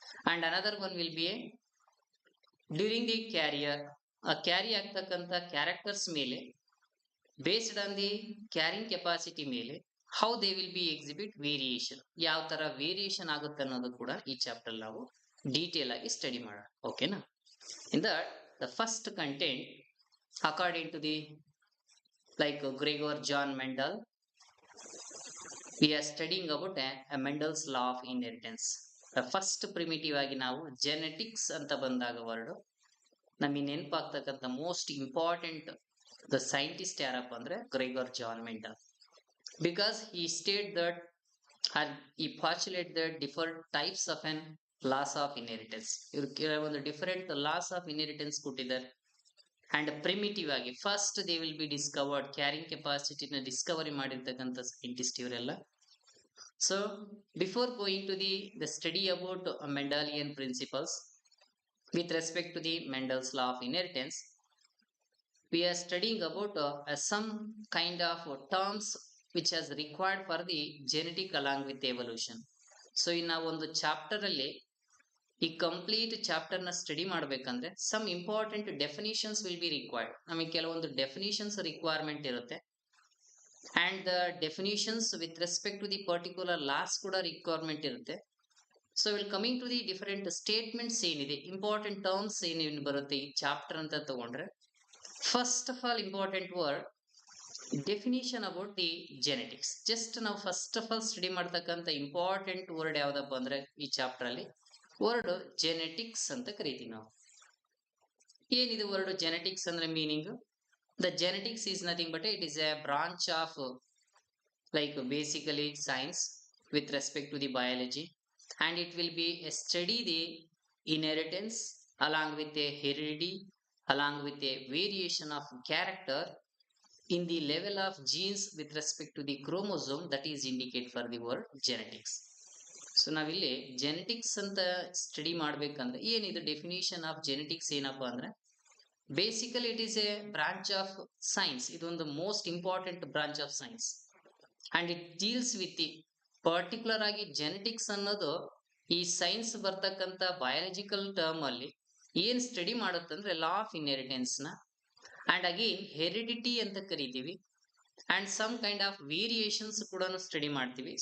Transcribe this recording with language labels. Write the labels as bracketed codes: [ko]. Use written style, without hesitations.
[en] and another one will be during the carrier, [kn] ಆ carry ಆಗ್ತಕ್ಕಂಥ characters ಮೇಲೆ, based on the carrying capacity ಮೇಲೆ, [en] how they will be exhibit variation, [kn] ಯಾವ ತರ variation ಆಗುತ್ತೆ ಅನ್ನೋದು ಕೂಡ ಈ ಚಾಪ್ಟರ್ ನಾವು ಡೀಟೇಲ್ ಆಗಿ ಸ್ಟಡಿ ಮಾಡೋಣ. ಓಕೆನಾ? [en] In that the first content according to the like Gregor John Mendel, we are studying about a Mendel's law of inheritance. The first primitive [kn] ಆಗಿ ನಾವು genetics ಅಂತ ಬಂದಾಗ ವರ್ಡ್ ನಮಗೆ ನೆನಪಾಗ್ತಕ್ಕಂಥ ಮೋಸ್ಟ್ ಇಂಪಾರ್ಟೆಂಟ್ ದ ಸೈಂಟಿಸ್ಟ್ ಯಾರಪ್ಪ ಅಂದ್ರೆ ಗ್ರೆಗೋರ್ John Mendel. [en] Because he state that and he postulate that different types of an laws of inheritance. [kn] ಇವರು ಕೆಲವೊಂದು different loss of inheritance ಕೊಟ್ಟಿದ್ದಾರೆ. ಅಂಡ್ ಪ್ರಿಮಿಟಿವ್ ಆಗಿ [en] first they will be discovered, [kn] carrying ಕೆಪಾಸಿಟಿನ Discovery ಮಾಡಿರ್ತಕ್ಕಂಥ scientist ಇವರೆಲ್ಲ. [en] So before going to the study about Mendelian principles with respect to the Mendel's law of inheritance, we are studying about some kind of terms which has required for the genetic along with evolution. So in our [kn] ಒಂದು chapter ಅಲ್ಲಿ ಈ complete chapter ನ study ಮಾಡ್ಬೇಕಂದ್ರೆ [en] Some important definitions will be required. [kn] ನಮಗೆ ಕೆಲವೊಂದು definitions requirement ಇರುತ್ತೆ. [en] and the definitions with respect to the particular laws [kn] ಕೂಡ requirement ಇರುತ್ತೆ. [en] so will coming to the different statements [kn] ಏನಿದೆ, ಇಂಪಾರ್ಟೆಂಟ್ ಟರ್ಮ್ಸ್ ಏನೇನು ಬರುತ್ತೆ ಈ ಚಾಪ್ಟರ್ ಅಂತ ತಗೊಂಡ್ರೆ, [en] First of all important word definition about the genetics. [kn] Just ನಾವು ಫಸ್ಟ್ ಆಫ್ ಆಲ್ ಸ್ಟಡಿ ಮಾಡ್ತಕ್ಕಂಥ ಇಂಪಾರ್ಟೆಂಟ್ ವರ್ಡ್ ಯಾವ್ದಪ್ಪ ಅಂದ್ರೆ ಈ ಚಾಪ್ಟರ್ ಅಲ್ಲಿ ವರ್ಡ್ ಜೆನೆಟಿಕ್ಸ್ ಅಂತ ಕರಿತೀವಿ ನಾವು. ಏನಿದು ವರ್ಡ್ ಜೆನೆಟಿಕ್ಸ್ ಅಂದ್ರೆ meaning? [en] The genetics is nothing but it is a branch of like basically science with respect to the biology, and it will be a study the inheritance along with a heredity, along with a variation of character in the level of genes with respect to the chromosome that is indicate for the word genetics. [kn] So ನಾವಿಲ್ಲಿ genetics ಅಂತ study ಮಾಡ್ಬೇಕಂದ್ರೆ ಏನಿದು definition of genetics ಏನಪ್ಪಾ ಅಂದ್ರೆ basically [en] It is a branch of science. [kn] ಇದೊಂದು most important branch of science [en] and it deals with the particular [kn] ಆಗಿ genetics ಅನ್ನೋದು ಈ ಸೈನ್ಸ್ ಬರ್ತಕ್ಕಂಥ ಬಯಾಲಜಿಕಲ್ ಟರ್ಮ್ ಅಲ್ಲಿ ಏನ್ ಸ್ಟಡಿ ಮಾಡುತ್ತಂದ್ರೆ ಲಾ ಆಫ್ ಇನ್ಹೆರಿಟೆನ್ಸ್ ನ, ಅಂಡ್ ಅಗೇನ್ ಹೆರಿಡಿಟಿ ಅಂತ ಕರಿತೀವಿ, and some kind of variations ಕೂಡ ಸ್ಟಡಿ ಮಾಡ್ತೀವಿ.